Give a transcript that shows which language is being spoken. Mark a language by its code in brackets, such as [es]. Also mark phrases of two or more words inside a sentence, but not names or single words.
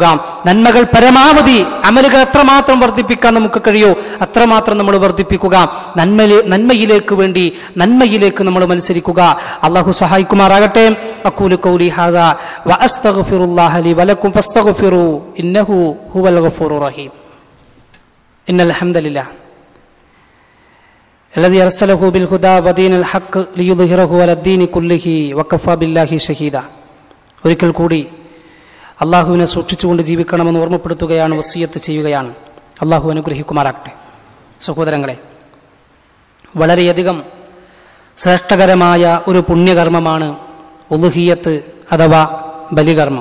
[ml] നന്മകൾ പരമാവധി, അമലുകൾ എത്രമാത്രം വർദ്ധിപ്പിക്കാൻ നമുക്ക് കഴിയോ അത്രമാത്രം നമ്മൾ വർദ്ധിപ്പിക്കുക. നന്മയിലേക്ക് വേണ്ടി നന്മയിലേക്ക് നമ്മൾ മത്സരിക്കുക. അള്ളാഹു സഹായിക്കുമാറാകട്ടെ. [ar] أقول قولي هذا وأستغفر الله لي ولكم فاستغفروا إنه هو الغفور الرحيم. إن الحمد لله الذي أرسله بالهدى ودين الحق ليظهره على الدين كله وكفى بالله شهيدا. [ml] ഒരിക്കൽ കൂടി അള്ളാഹുവിനെ സൂക്ഷിച്ചുകൊണ്ട് ജീവിക്കണമെന്ന് ഓർമ്മപ്പെടുത്തുകയാണ്, വസിയത്ത് ചെയ്യുകയാണ്. അള്ളാഹു അനുഗ്രഹിക്കുമാറാകട്ടെ. സഹോദരങ്ങളെ, വളരെയധികം ശ്രേഷ്ഠകരമായ ഒരു പുണ്യകർമ്മമാണ് ഉളുഹിയ്യത്ത് അഥവാ ബലികർമ്മം.